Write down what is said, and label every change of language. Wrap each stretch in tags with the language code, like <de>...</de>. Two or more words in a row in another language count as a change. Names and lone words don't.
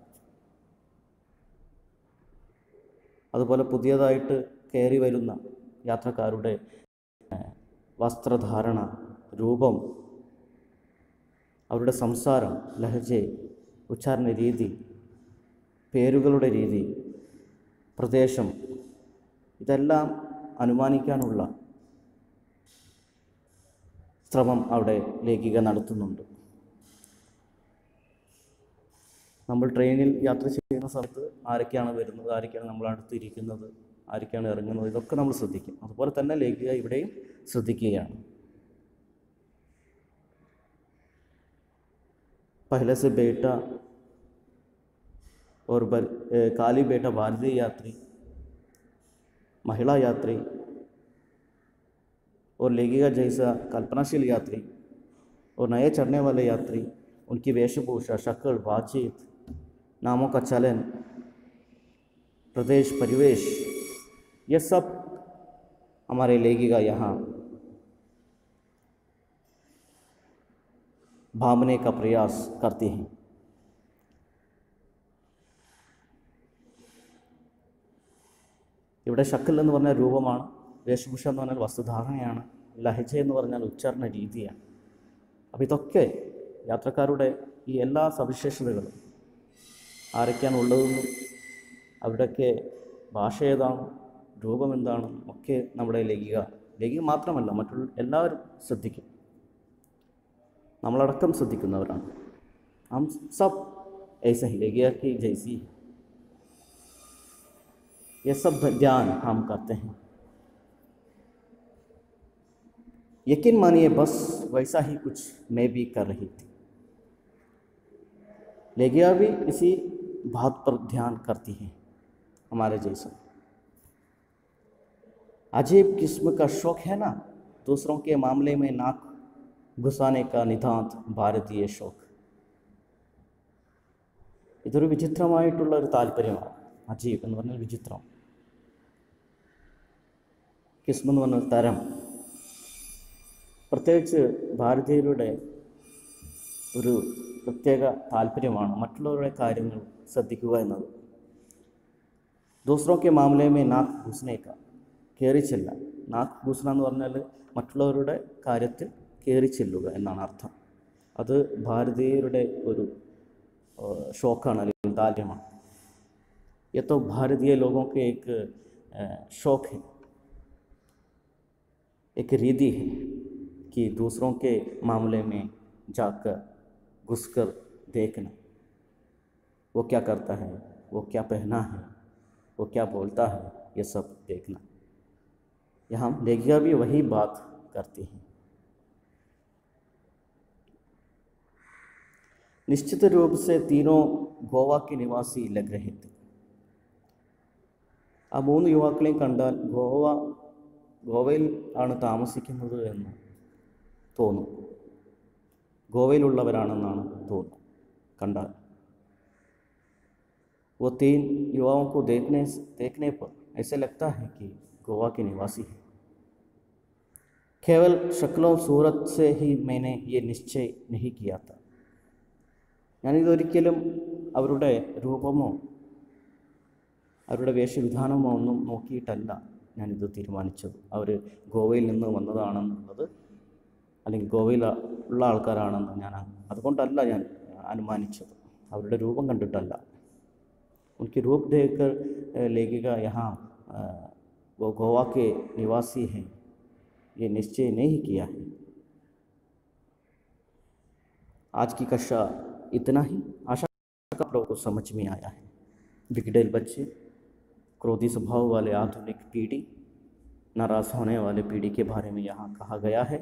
<ml>അതുപോലെ പുതിയതായിട്ട് കയറി വരുന്ന യാത്രക്കാരുടെ വസ്ത്രധാരണ, രൂപം, അവരുടെ സംസാരം, ലഹജ, ഉച്ചാരണ രീതി, പേരുകളുടെ രീതി, പ്രദേശം, ഇതെല്ലാം അനുമാനിക്കാനുള്ള ശ്രമം അവിടെ ലേഖിക നടത്തുന്നുണ്ട്. നമ്മൾ ട്രെയിനിൽ യാത്ര ചെയ്യുന്ന സമയത്ത് ആരൊക്കെയാണ് വരുന്നത്, ആരൊക്കെയാണ് നമ്മളടുത്ത് ഇരിക്കുന്നത്, ആരൊക്കെയാണ് ഇറങ്ങുന്നത്, ഇതൊക്കെ നമ്മൾ ശ്രദ്ധിക്കും. അതുപോലെ തന്നെ ലേഖിക ഇവിടെയും ശ്രദ്ധിക്കുകയാണ്.</ml> <hi>पहले से बेटा और काली बेटा भारतीय यात्री, महिला यात्री और लेखिका जैसा कल्पनाशील यात्री और नए चढ़ने वाले यात्री, उनकी वेशभूषा, शक्ल, बातचीत, नामों का चलन, प्रदेश परिवेश, ये सब हमारे लेखिका यहाँ भांपने का प्रयास करती हैं.</hi> <ml>ഇവിടെ ഷക്കൽ എന്ന് പറഞ്ഞാൽ രൂപമാണ്, വേഷഭൂഷ എന്ന് പറഞ്ഞാൽ വസ്ത്രധാരണയാണ്, ലഹജ എന്ന് പറഞ്ഞാൽ ഉച്ചാരണ രീതിയാണ്. അപ്പോൾ ഇതൊക്കെ യാത്രക്കാരുടെ ഈ എല്ലാ സവിശേഷതകളും ആരൊക്കെയാണ് ഉള്ളതെന്നും അവിടെയൊക്കെ ഭാഷ ഏതാണ്, രൂപം എന്താണ് ഒക്കെ നമ്മുടെ ലേഖിക മാത്രമല്ല മറ്റുള്ള എല്ലാവരും ശ്രദ്ധിക്കും. നമ്മളടക്കം ശ്രദ്ധിക്കുന്നവരാണ്.</ml> <hi>हम सब ऐसे ही लेखिका की जैसी ये सब ध्यान हम करते हैं. यकीन मानिए बस वैसा ही कुछ मैं भी कर रही थी. लेखिका भी इसी बात पर ध्यान करती है हमारे जैसा. अजीब किस्म का शौक है ना, दूसरों के मामले में नाक घुसाने का नितांत भारतीय शौक.</hi> <ml>ഇതൊരു വിചിത്രമായിട്ടുള്ള ഒരു താല്പര്യമാണ്. അജീബ് എന്ന് പറഞ്ഞാൽ വിചിത്രം, കിസ്മ എന്ന് പറഞ്ഞാൽ തരം. പ്രത്യേകിച്ച് ഭാരതീയരുടെ ഒരു പ്രത്യേക താല്പര്യമാണ് മറ്റുള്ളവരുടെ കാര്യങ്ങൾ ശ്രദ്ധിക്കുക എന്നത്.</ml> <hi>दूसरों के मामले में नाक घुसने का,</hi> <ml>കയറി ചെല്ല.</ml> <hi>नाक घुसना</hi> <ml>എന്ന് പറഞ്ഞാൽ മറ്റുള്ളവരുടെ കാര്യത്തിൽ കയറി ചെല്ലുക എന്നാണ് അർത്ഥം. അത് ഭാരതീയരുടെ ഒരു ഷോക്കാണ്, അല്ലെങ്കിൽ താല്പര്യമാണ്.</ml> <hi>ये तो भारतीय लोगों के एक शौक है, एक रीति है कि दूसरों के मामले में जाकर घुसकर देखना, वो क्या करता है, वो क्या पहना है, वो क्या बोलता है, ये सब देखना. यहाँ लेखिका भी वही बात करती हैं. निश्चित रूप से तीनों गोवा के निवासी लग रहे थे.</hi> <ml>ആ 3 യുവാക്കളെയും കണ്ടാൽ ഗോവയിൽ ആണ് താമസിക്കുന്നത് എന്ന് തോന്നും, ഗോവയിലുള്ളവരാണെന്നാണ് തോന്നുന്നത് കണ്ടാൽ.</ml> <hi>वो 3 युवाओं को देखने पर ऐसे लगता है कि गोवा के निवासी हैं. केवल शक्लों सूरत से ही मैंने ये निश्चय नहीं किया था.</hi> <ml>ഞാനിതൊരിക്കലും അവരുടെ രൂപമോ അവരുടെ വേഷവിധാനമോ ഒന്നും നോക്കിയിട്ടല്ല ഞാനിത് തീരുമാനിച്ചത്. അവർ ഗോവയിൽ നിന്ന് വന്നതാണെന്നുള്ളത്, അല്ലെങ്കിൽ ഗോവയിൽ ഉള്ള ആൾക്കാരാണെന്ന് അതുകൊണ്ടല്ല ഞാൻ അനുമാനിച്ചത്, അവരുടെ രൂപം കണ്ടിട്ടല്ല.</ml> <hi>उनके रूप देखकर लेखिका यहाँ वो गोवा के निवासी हैं ये निश्चय नहीं किया है। आज की कक्षा इतना ही। आशा आप लोगों को समझ में आया है। बिगड़ेल बच्चे, क्रोधी स्वभाव वाले आधुनिक पीढ़ी, नाराज़ होने वाले पीढ़ी के बारे में यहाँ कहा गया है।</hi>